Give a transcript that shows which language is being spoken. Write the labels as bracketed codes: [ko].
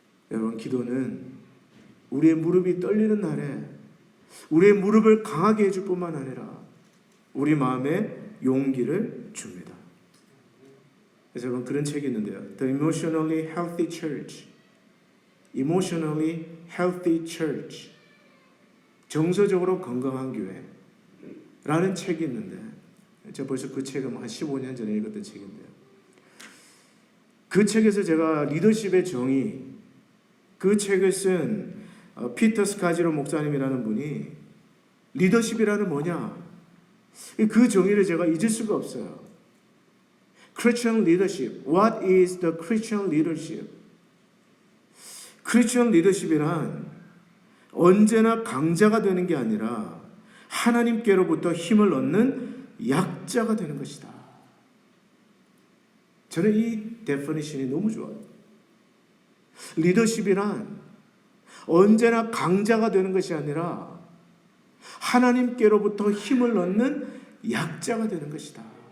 [ko] 여러분 기도는 우리의 무릎이 떨리는 날에 우리의 무릎을 강하게 해줄 뿐만 아니라 우리 마음에 용기를 줍니다. 그래서 여러분 그런 책이 있는데요. [en] The Emotionally Healthy Church. Emotionally Healthy Church. [ko] 정서적으로 건강한 교회라는 책이 있는데 제가 벌써 그 책은 한 15년 전에 읽었던 책인데요. 그 책에서 제가 리더십의 정의 그 책을 쓴 피터 스카지로 목사님이라는 분이 리더십이라는 뭐냐 그 정의를 제가 잊을 수가 없어요. [en] Christian leadership. What is the Christian leadership? [ko] 크리스천 리더십이란 언제나 강자가 되는 게 아니라 하나님께로부터 힘을 얻는 약자가 되는 것이다. 저는 이 데피니션이 너무 좋아요. 리더십이란 언제나 강자가 되는 것이 아니라 하나님께로부터 힘을 얻는 약자가 되는 것이다.